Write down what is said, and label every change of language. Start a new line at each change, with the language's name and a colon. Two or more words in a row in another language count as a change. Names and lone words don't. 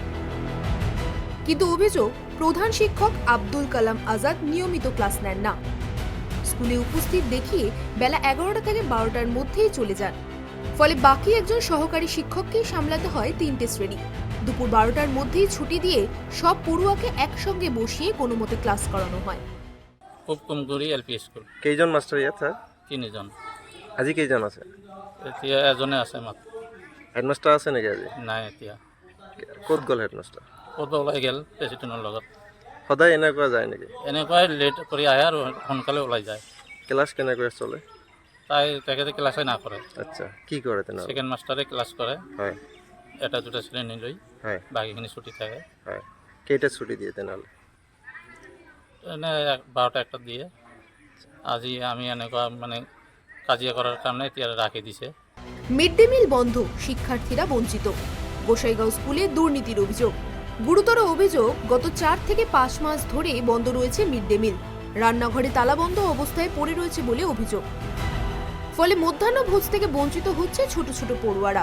Bangla: কিন্তু অভিযোগ, প্রধান শিক্ষক আব্দুল কালাম আজাদ নিয়মিত ক্লাস নেন না। স্কুলে উপস্থিত দেখিয়ে বেলা 11টা থেকে 12টার মধ্যেই চলে যান। ফলে বাকি একজন সহকারী শিক্ষককেই সামলাতে হয় 3টে শ্রেণী। দুপুর 12টার মধ্যেই ছুটি দিয়ে সব পড়ুয়াকে একসঙ্গে বসিয়ে কোনো মতে ক্লাস করানো হয়। কুমগুড়ি এলপি স্কুল।
Assamese: কেইজন মাস্টার ইয়াত স্যার? 3 জন। আজি কেইজন আছে? এতিয়া এজনে আছে মাত্ৰ। হেডমাস্টাৰ আছে নেকি আজি? নাই এতিয়া। ক'ত গ'ল হেডমাস্টাৰ? ক'ত ওলাই গ'ল প্ৰেচিডেণ্টৰ লগত। সদায় এনেকুৱা যায় নেকি? এনেকুৱাই লেট কৰি আহে আৰু সোনকালে ওলাই যায়। ক্লাছ কেনেকৈ চলে? তেখেতে ক্লাছে নকৰে। আচ্ছা, কি কৰে তেনেহ'লে?
English: second master
Assamese: ক্লাছ কৰে। হয়। এটা দুটা শ্ৰেণী লৈ হয় বাকীখিনি ছুটি থাকে। হয়। কেইটাত ছুটি দিয়ে তেনেহ'লে? এনে 12টা 1টাত দিয়ে। আজি আমি এনেকুৱা মানে কাজিয়া কৰাৰ কাৰণে এতিয়া ৰাখি দিছে।
English: mid day meal
Bangla: বন্ধ, শিক্ষার্থীরা বঞ্চিত। গোসাইগাঁও স্কুলে দুর্নীতির অভিযোগ। গুরুতর অভিযোগ, গত 4 থেকে 5 মাস ধরে বন্ধ রয়েছে
English: mid day meal.
Bangla: রান্নাঘরে তালাবন্ধ অবস্থায় পড়ে রয়েছে বলে অভিযোগ। ফলে মধ্যাহ্ন ভোজ থেকে বঞ্চিত হচ্ছে ছোট ছোট পড়ুয়ারা।